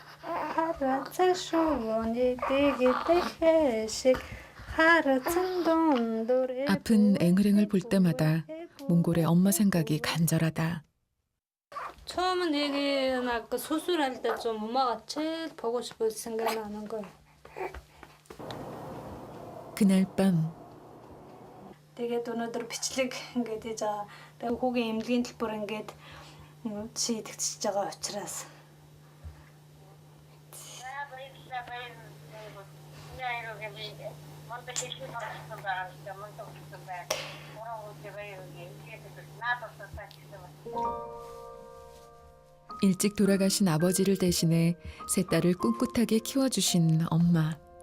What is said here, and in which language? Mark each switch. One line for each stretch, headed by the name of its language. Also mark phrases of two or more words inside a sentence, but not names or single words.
Korean: 아픈 앵을앵을 볼 때마다 몽골의 엄마 생각이 간절하다. 처음은 얘기 아까 수술할 때 좀 엄마가 제일 보고 싶은 생각이 나는 거예요. 그날 밤
Mongolian: Тэгээд өнөөдөр бичлэг ингээд ээж тэгээ хүүгийн эмнэлгийн төлбөр ингээд шийдэгдэж байгаа учраас
Korean: 일찍 돌아가신 아버지를 대신해 세 딸을 꿋꿋하게 키워주신 엄마.